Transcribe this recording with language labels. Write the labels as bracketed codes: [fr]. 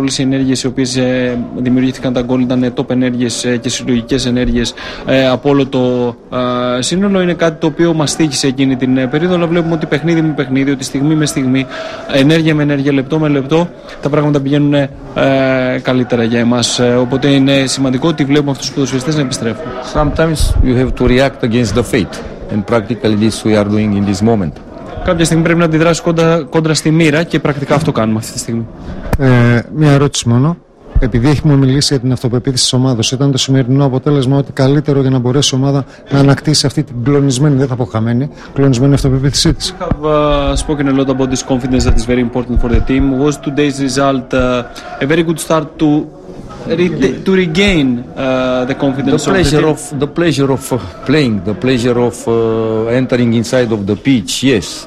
[el] Όλες οι ενέργειες οι οποίες δημιουργήθηκαν, τα γκολ ήταν top ενέργειες και συλλογικές ενέργειες από όλο το σύνολο. Είναι κάτι το οποίο μας τύχησε εκείνη την περίοδο, αλλά βλέπουμε ότι παιχνίδι με παιχνίδι, ότι στιγμή με στιγμή, ενέργεια με ενέργεια, λεπτό με λεπτό, τα πράγματα πηγαίνουν καλύτερα για εμάς. Οπότε είναι σημαντικό ότι βλέπουμε αυτούς τους ποδοσφαιριστές να επιστρέφουν. [en] Sometimes you have to react against the fate, and practically this we are doing in this moment. [el] Κάποια στιγμή πρέπει να αντιδράσει κόντρα στη μοίρα και πρακτικά αυτό κάνουμε αυτή τη στιγμή. Μία ερώτηση μόνο. Επειδή έχουμε μιλήσει για την αυτοπεποίθηση της ομάδας, ήταν το σημερινό αποτέλεσμα ότι καλύτερο για να μπορέσει η ομάδα να ανακτήσει αυτή την κλονισμένη, δεν θα πω χαμένη, κλονισμένη αυτοπεποίθησή της. [en] I have spoken a lot about this confidence that is very important for the team. Was today's result a very good start to regain the confidence? The pleasure of the pleasure of playing, the pleasure of entering inside of the pitch, yes.